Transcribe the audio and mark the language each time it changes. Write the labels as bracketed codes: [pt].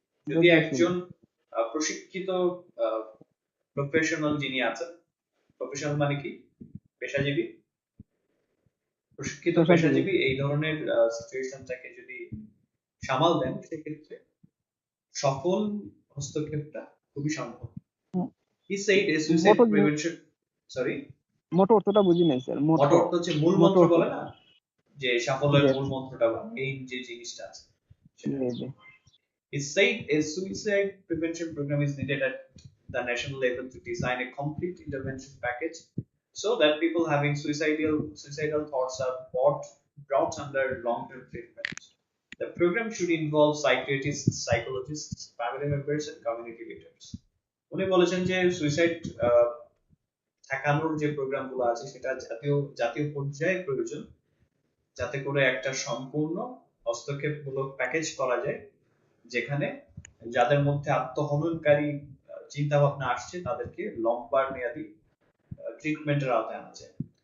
[bn] যদি একজন প্রশিক্ষিত প্রফেশনাল যিনি আছেন, প্রফেশনাল মানে কি? পেশাজীবী, প্রশিক্ষিত পেশাজীবী এই ধরনের সিচুয়েশনটাকে যদি সামাল দেন, সেক্ষেত্রে সফল হস্তক্ষেপটা খুবই সম্ভব। [en] He said a suicide prevention, sorry, [bn] মোটো অর্থটা বুঝি নাই স্যার। মোটো অর্থ হচ্ছে মূল মন্ত্র বলে না, যে সাফল্যের মূল মন্ত্রটা এই যে জিনিসটা আছে সেটা। [en] He said a suicide prevention program is needed at the national level to design a complete intervention package so that people having suicidal thoughts are brought brought under long-term treatment. The program should involve psychiatrists, psychologists, family members, and community leaders. [bn] উনি বলেছেন যে suicide ঠেকানোর যে প্রোগ্রামগুলো আছে সেটা জাতীয় জাতীয় পর্যায়ে প্রয়োজন, যাতে করে একটা সম্পূর্ণ হস্তক্ষেপমূলক প্যাকেজ করা যায়, যেখানে যাদের মধ্যে আত্মহননকারী চিন্তা ভাবনা আসছে তাদেরকে লম্বা মেয়াদী ট্রিটমেন্টের আওতায় আনা যায়।